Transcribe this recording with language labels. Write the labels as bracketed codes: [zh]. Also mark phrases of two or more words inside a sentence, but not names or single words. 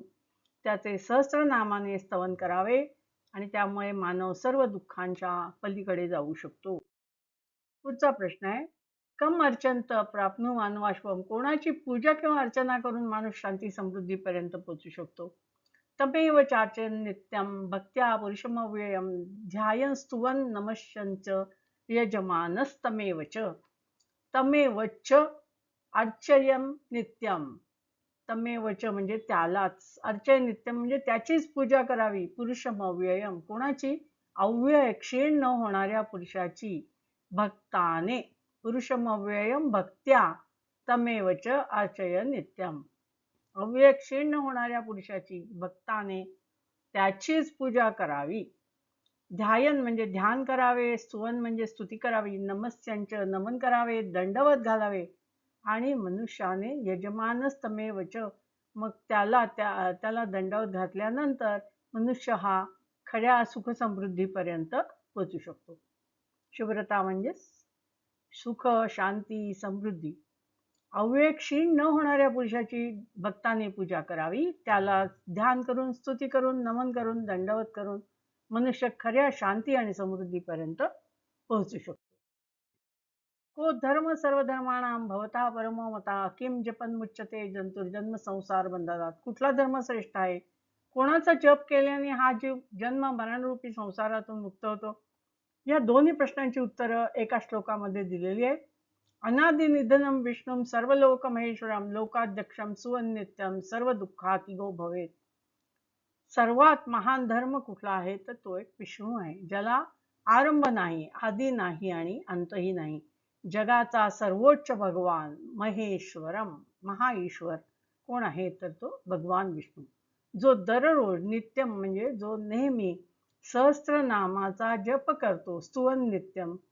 [mr] त्याचे सहस्त्रनामाने स्तवन करावे आणि त्यामुळे मानव सर्व दुःखांच्या पलीकडे जाऊ शकतो. पुढचा प्रश्न आहे [sa] कम अर्चंत प्राप्नु मानवाश्वम, [mr] कोणाची पूजा किंवा अर्चना करून माणूस शांती समृद्धीपर्यंत पोहोचू शकतो. [sa] तमेव चाचन नित्यम भक्त्या पुरुषमव्ययम ध्यायन स्तुवन नमश्यंच यजमानस्तमेव च. तमेव च अर्चयम नित्यम [mr] तमेवच म्हणजे त्यालाच, [sa] अर्चय नित्यम [mr] म्हणजे त्याचीच पूजा करावी. [sa] पुरुषम अव्ययम कोणाची? [mr] अव्यय क्षीण न होणाऱ्या पुरुषाची, भक्ताने. [sa] पुरुषम अव्ययम भक्त्या तमेवच अर्चय नित्यम. [mr] अव्यय क्षीण न होणाऱ्या पुरुषाची भक्ताने त्याचीच पूजा करावी. ध्यायन म्हणजे ध्यान करावे, स्तुवन म्हणजे स्तुती करावी, नमस्यांच नमन करावे, दंडवत घालावे. आणि मनुष्याने यजमानस्तमेवच मग त्याला दंडवत घातल्यानंतर मनुष्य हा खऱ्या सुखसमृद्धीपर्यंत पोचू शकतो. शुभ्रता म्हणजे सुख, शांती, समृद्धी. अव्यय क्षीण न होणाऱ्या पुरुषाची भक्ताने पूजा करावी. त्याला ध्यान करून, स्तुती करून, नमन करून, दंडवत करून मनुष्य खऱ्या शांती आणि समृद्धीपर्यंत पोहोचू शकतो. [sa] को धर्म सर्वधर्माणां भवता परमो मता किम जपन मुच्यते जंतुर्जन्म संसार बंधनात. [mr] कुठला धर्म श्रेष्ठ आहे? कोणाचा जप केल्याने हा जीव जन्म मरणरूपी संसारातून मुक्त होतो? या दोन्ही प्रश्नांची उत्तरं एका श्लोकामध्ये दिलेली आहेत. [sa] अनादि निधनम विष्णुम सर्वलोक महेश्वरम लोकाध्यक्षम सुवन्नित्यम सर्व दुःखातिगो भवेत. [mr] सर्वात महान धर्म कुठला आहे? तर तो एक विष्णू आहे, ज्याला आरंभ नाही, आदी नाही आणि अंतही नाही. जगाचा सर्वोच्च भगवान महेश्वरम महाईश्वर कोण आहे? तर तो भगवान विष्णू, जो दररोज नित्यम म्हणजे जो नेहमी सहस्त्रनामाचा जप करतो, [sa] स्तुवन नित्यम.